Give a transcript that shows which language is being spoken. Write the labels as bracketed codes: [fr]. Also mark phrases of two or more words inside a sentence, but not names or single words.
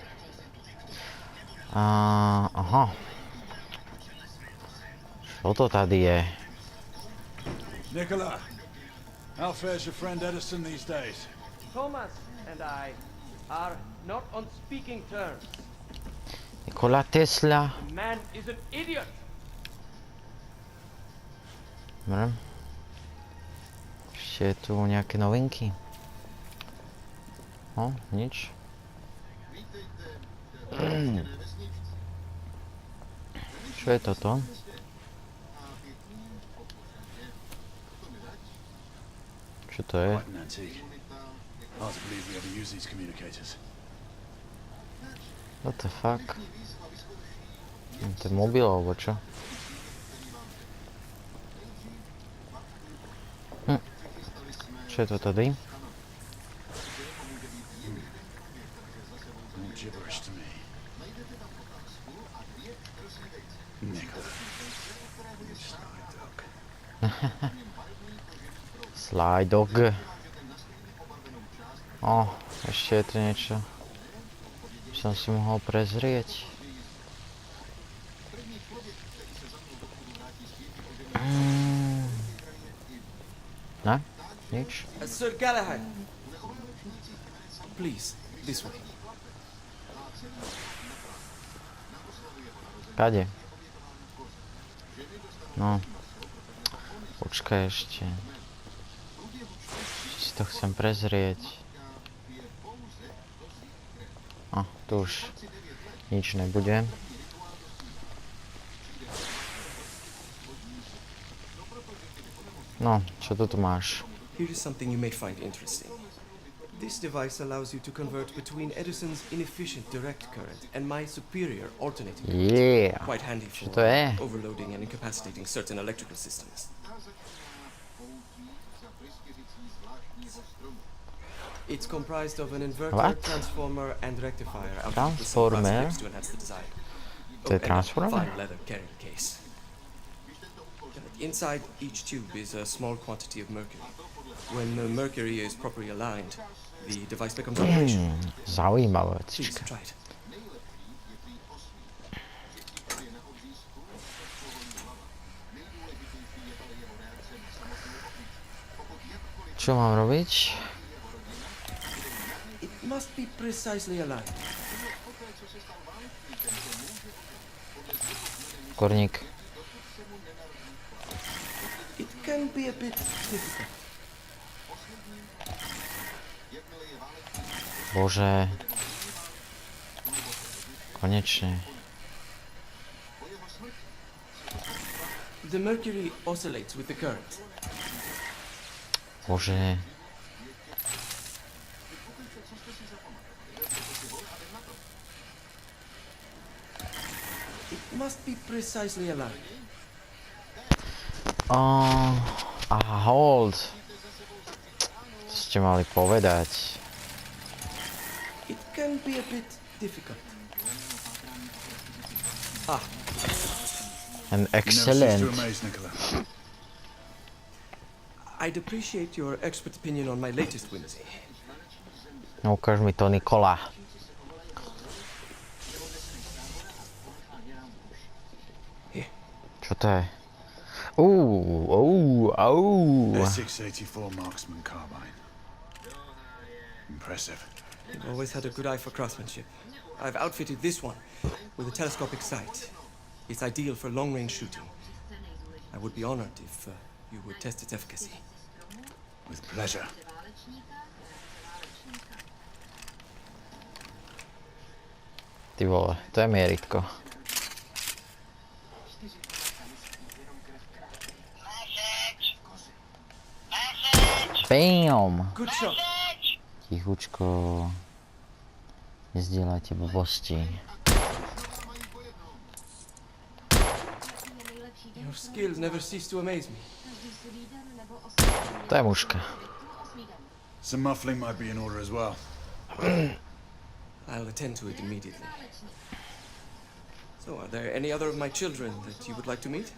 [cs] Aha. Co to tady je? [en] Nicola, how fares your friend Edison these days? Thomas and I are not on speaking terms. Nikola Tesla. The man is an idiot. [cs] Dobra. Ještě tu nějaké novinky. [sk] O, nič. Čo je toto? Čo to je? [en] Quite an antique. Hard to believe we ever use these communicators. What the fuck? [sk] To je mobil alebo čo? Čo je to tady? [en] All gibberish to me. Nicola. You sly dog. Sly dog. [sk] O, ešte je tu niečo. Som si mohol prezrieť. Ne? Nič? [en] Sir Galahad. Please, this way. [sk] Kade? No. Počkaj ešte. Si to chcem prezrieť. A, tu už nič nebude. No, čo tu máš? [en] Here is something you may find interesting. This device allows you to convert between Edison's inefficient direct current and my superior alternating current. Yeah. Quite handy [sk] Čo [en] for [sk] to je? [en] overloading and incapacitating certain electrical systems. It's comprised of an inverter, What? transformer, and rectifier. Transformer? To enhance the design. [sk] To je transformer? [en] Fine leather carrying case. Inside each tube is a small quantity of mercury. When the mercury is properly aligned, the device becomes operational. [sk] Zaujímavé. [en] Please try it. [sk] Čo mám robiť? [en] It must be precisely aligned. [sk] Korník. [en] It can be a bit difficult. [sk] Bože. Konečne. [en] The mercury oscillates with the current. [sk] Bože. [en] It must be precisely aligned. Hold. [sk] To ste mali povedať. [en] It can be a bit difficult. And excellent. I'd appreciate your expert opinion on my latest whimsy. [sk] No, ukáž mi to, Nikola. Čo to je? [en] S684 marksman carbine. Impressive. I've always had a good eye for craftsmanship. I've outfitted this one with a telescopic sight. It's ideal for long-range shooting. I would be honored if you would test its efficacy. With pleasure. [sk] Ty vole, to je mieritko. Bam! [en] Good shot. [sk] Tichučko. Nezdieľajte blbosti. [en] Your skills never cease to amaze me. [sk] To je muška. [en] Some muffling might be in order as well. I'll attend to it immediately. So, are there any other of my children that you would like to meet?